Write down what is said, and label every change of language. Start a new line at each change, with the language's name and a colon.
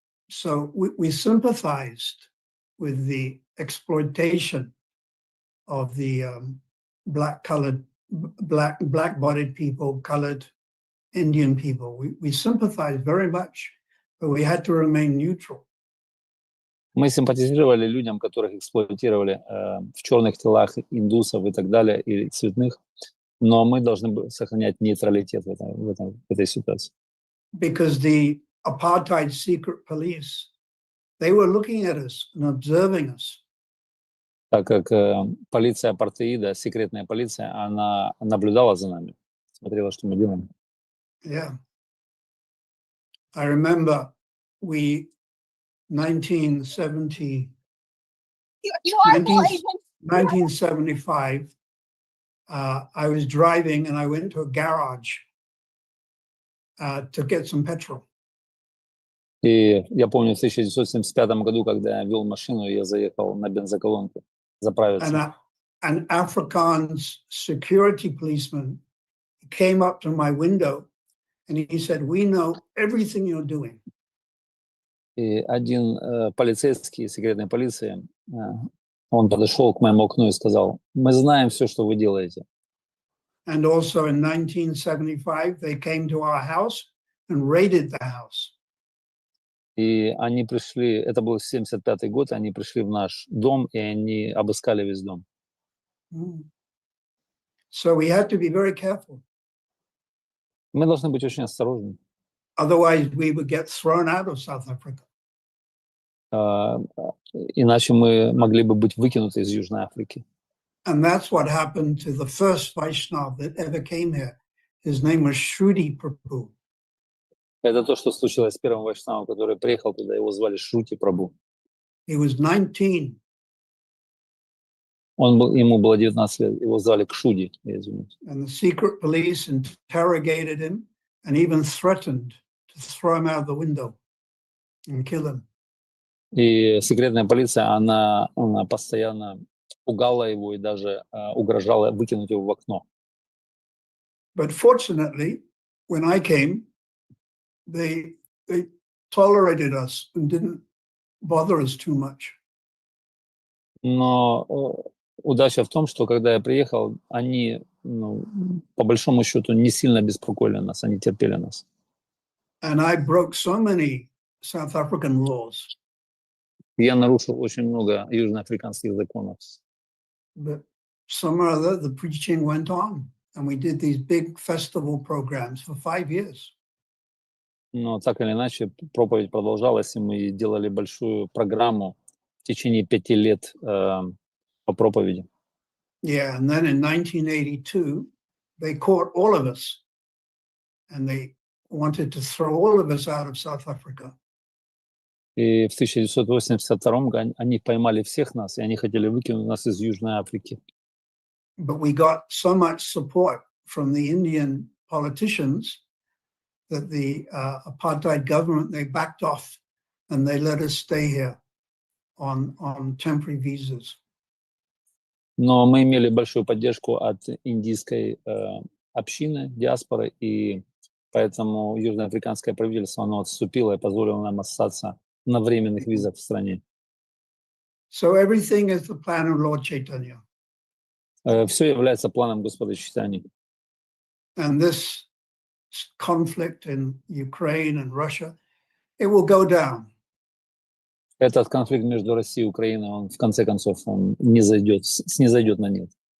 English: So we sympathized with the exploitation of the black-bodied people, colored Indian people. We sympathized very much, but we had to remain neutral.
Russian: Мы симпатизировали людям, которых эксплуатировали в черных телах индусов и так далее, и цветных, но мы должны были сохранять нейтралитет в этой ситуации.
English: Because the apartheid secret police, they were looking at us and observing us.
Russian: Так как полиция апартеида, секретная полиция, она наблюдала за нами, смотрела, что мы делаем.
English: Yeah. I remember 1975, I was driving and I went to a garage to get some petrol.
Russian: И я помню, в 1975 году, когда я вел машину, я заехал на бензоколонку заправиться.
English: An Afrikaans security policeman came up to my window and he said, "We know everything you're doing."
Russian: И один полицейский секретной полиции, он подошел к моему окну и сказал: "Мы знаем все, что вы делаете."
English: And also in 1975, they came to our house and raided the house.
Russian: И они пришли, это был 75-й год, они пришли в наш дом, и они обыскали весь дом.
English: So we had to be very careful.
Russian: Мы должны быть очень осторожны.
English: Otherwise, we would get thrown out of South Africa.
Russian: Иначе мы могли бы быть выкинуты из Южной Африки.
English: And that's what happened to the first Vaishnava that ever came here. His name was Shruti Prabhu.
Russian: Это то, что случилось с первым вайшнавом, который приехал туда, его звали Шрути Прабху.
English: He was 19.
Russian: Ему было 19 лет, его звали Кшуди, я извиняюсь.
English: And the secret police interrogated him and even threatened to throw him out the window and kill him.
Russian: И секретная полиция, она постоянно пугала его и даже угрожала выкинуть его в окно.
English: But fortunately, when I came, they tolerated us and didn't bother us too much.
Russian: Но удача в том, что когда я приехал, они, по большому счету, не сильно беспокоили нас, они терпели нас.
English: And I broke so many South African laws.
Russian: Я нарушил очень много южноафриканских законов.
English: But somehow or other, the preaching went on, and we did these big festival programs for 5 years.
Russian: Но так или иначе, проповедь продолжалась, и мы делали большую программу в течение 5 лет по проповеди.
English: Yeah, and then in 1982, they caught all of us, and they wanted to throw all of us out of South Africa.
Russian: И в 1982 году они поймали всех нас, и они хотели выкинуть нас из Южной Африки.
English: But we got so much support from the Indian politicians that the apartheid government, they backed off and they let us stay here on temporary visas.
Russian: Но мы имели большую поддержку от индийской общины, диаспоры, и поэтому южноафриканское правительство, оно отступило и позволило нам остаться на временных визах в стране.
English: So everything is the plan of Lord Chaitanya.
Russian: Все является планом Господа Чайтаньи.
English: And this conflict in Ukraine and Russia, it will go down.
Russian: Этот конфликт между Россией и Украиной, он в конце концов он не зайдет, снизойдет на нет.